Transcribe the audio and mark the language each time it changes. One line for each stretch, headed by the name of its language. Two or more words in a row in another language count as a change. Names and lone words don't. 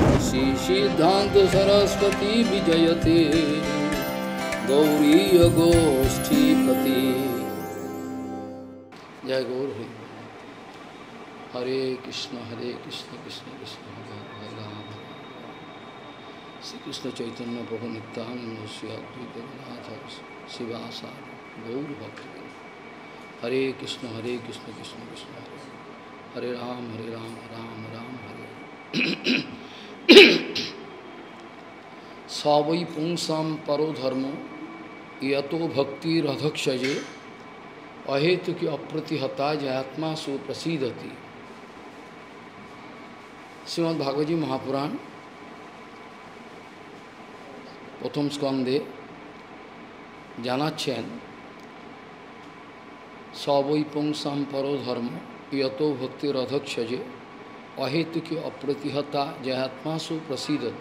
Sanskrit: श्री सिद्धांत सरस्वती विजयते गौरीय गोष्ठीपति। जय गौर हरि। हरे कृष्ण कृष्ण कृष्ण हरे हरे राम। श्री कृष्ण चैतन्य प्रभु नित्यानंद श्री अद्वैत गदाधर शिवासादि गौर भक्त। हरे कृष्ण कृष्ण कृष्ण हरे हरे राम राम राम हरे। स वै पुंसां परो धर्म यतो भक्तिरधक्षजे अहेतुकी अप्रतिहता जयात्मा सुप्रसीदति। श्रीमद् भागवत जी महापुराण प्रथम स्कंदे জানাচ্ছেন स वै पुंसां परो धर्म यतो भक्तिरधक्षजे अहेतुकी अप्रतिहता जयात्मा सुप्रसीदति।